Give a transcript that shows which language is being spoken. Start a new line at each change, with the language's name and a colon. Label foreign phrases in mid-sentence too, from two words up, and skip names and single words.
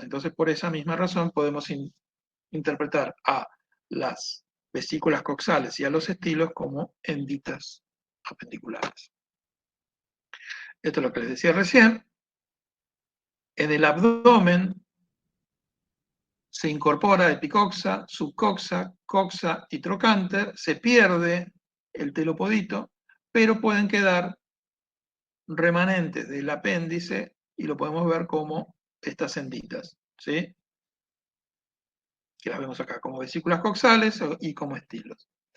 Spanish: Entonces, por esa misma razón, podemos interpretar a las vesículas coxales y a los estilos como enditas apendiculares. Esto es lo que les decía recién. En el abdomen se incorpora epicoxa, subcoxa, coxa y trocánter, se pierde el telopodito, pero pueden quedar remanentes del apéndice y lo podemos ver como estas enditas, ¿sí? Que las vemos acá como vesículas coxales y como estilos.